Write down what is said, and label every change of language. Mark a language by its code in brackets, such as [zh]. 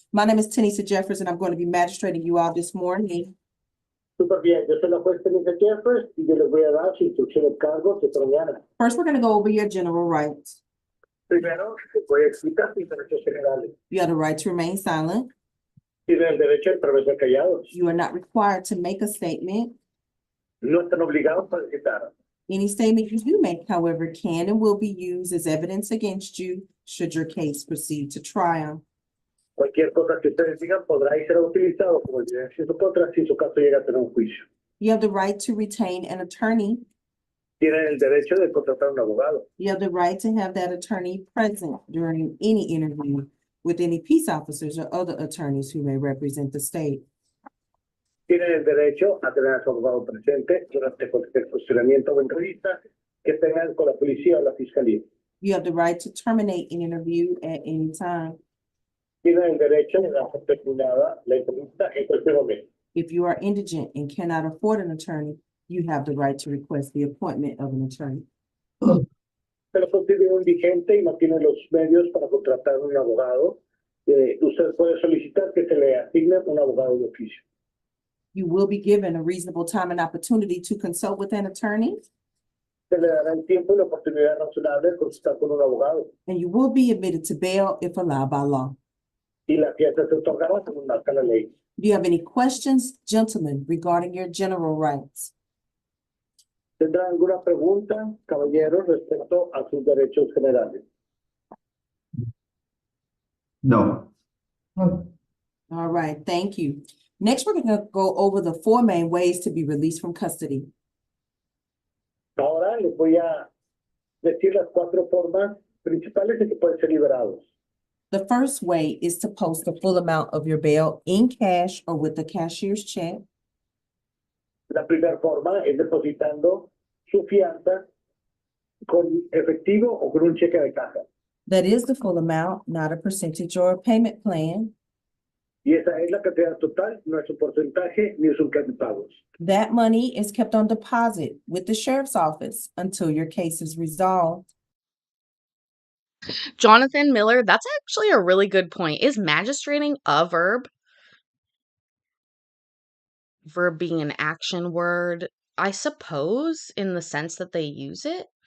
[en] My name is Tanisha Jeffers, and I'm going to be magistrating you all this morning. [es] Súper bien, yo soy la juez Denise Jeffers y yo les voy a dar su instrucción de cargos esta mañana. [en] First, we're going to go over your general rights. [es] Primero, les voy a explicar sus derechos generales. [en] You have the right to remain silent. [es] Tienen el derecho a permanecer callados. [en] You are not required to make a statement. [es] No están obligados a citar. [en] Any statement you do make, however, can and will be used as evidence against you should your case proceed to trial. [es] Cualquier cosa que ustedes digan podrá y será utilizado como evidencia en su contra si su caso llega a tener un juicio. [en] You have the right to retain an attorney. [es] Tienen el derecho de contratar un abogado. [en] You have the right to have that attorney present during any interview with any peace officers or other attorneys who may represent the state. [es] Tienen el derecho a tener a su abogado presente durante cualquier funcionamiento o entrevista que tengan con la policía o la fiscalía. [en] You have the right to terminate an interview at any time. [es] Tienen el derecho de dar por terminada la entrevista en cualquier momento. [en] If you are indigent and cannot afford an attorney, you have the right to request the appointment of an attorney. [es] Pero si tiene un indigente y no tiene los medios para contratar un abogado, usted puede solicitar que se le asigne un abogado de oficio. [en] You will be given a reasonable time and opportunity to consult with an attorney, [es] Se le dará el tiempo y la oportunidad razonable de consultar con un abogado. [en] and you will be admitted to bail if allowed by law. [es] Y la fianza se otorgará según marca la ley. [en] Do you have any questions, gentlemen, regarding your general rights? [es] ¿Tendrá alguna pregunta, caballeros, respecto a sus derechos generales? [en] No. All right, thank you. Next, we're going to go over the 4 main ways to be released from custody. [es] Ahora les voy a decir las 4 formas principales de que pueden ser liberados. [en] The first way is to post the full amount of your bail in cash or with a cashier's check. [es] La primera forma es depositando su fianza con efectivo o con un cheque de caja. [en] That is the full amount, not a percentage or a payment plan. [es] Y esa es la cantidad total, no es un porcentaje ni es un plan de pagos. [en] That money is kept on deposit with the sheriff's office until your case is resolved. Jonathan Miller, that's actually a really good point. Is magistrating a verb? Verb being an action word, I suppose, in the sense that they use it.